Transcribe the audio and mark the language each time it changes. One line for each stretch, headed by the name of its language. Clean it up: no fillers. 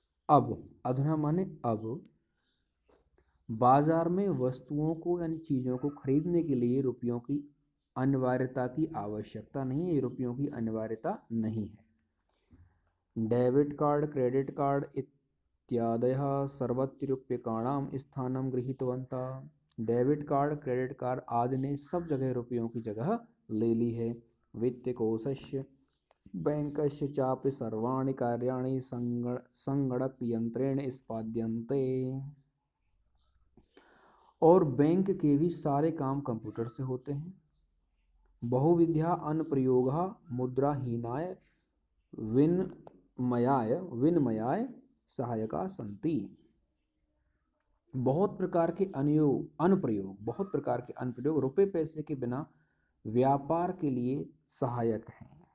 Hindi: अब, अधुना माने अब, बाजार में वस्तुओं को यानी चीज़ों को खरीदने के लिए रुपयों की अनिवार्यता की आवश्यकता नहीं है, रुपयों की अनिवार्यता नहीं है।
Sanskrit: डेबिट कार्ड, क्रेडिट कार्ड इत्यादयः सर्वत्र रूप्यकाणां स्थानं गृहीतवन्तः।
Hindi: डेबिट कार्ड, क्रेडिट कार्ड आदि ने सब जगह रुपयों की जगह ले ली है।
Sanskrit: वित्तकोशस्य बैंकस्य चापि सर्वाणि कार्याणि संगणक यंत्रेण निष्पाद्यन्ते।
Hindi: और बैंक के भी सारे काम कंप्यूटर से होते हैं।
Sanskrit: बहुविधा अनुप्रयोगः मुद्राहीनाय विनिमयाय सहायका सन्ति।
Hindi: बहुत प्रकार के अनुप्रयोग रुपए पैसे के बिना व्यापार के लिए सहायक हैं।